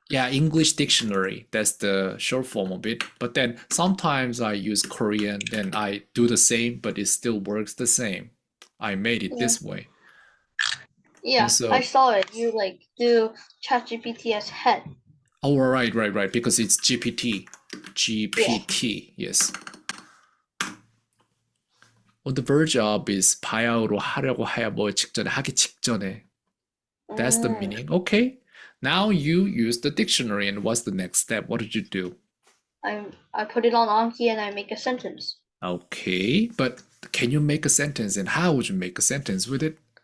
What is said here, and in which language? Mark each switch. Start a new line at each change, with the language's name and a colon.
English: yeah, English dictionary. That's the short form of it. But then sometimes I use Korean, then I do the same, but it still works the same. I made it this way. Yeah, And so, I saw it. You like do ChatGPT as head. oh, right, because it's GPT. GPT, yes. On the verge of is
Korean: 바야흐로 하려고 하야 뭐 직전에 하기 직전에.
English: That's the meaning. Okay. Now you use the dictionary, and what's the next step? What did you do? I put it on Anki and I make a sentence. Okay, but can you make a sentence, and how would you make a sentence with it?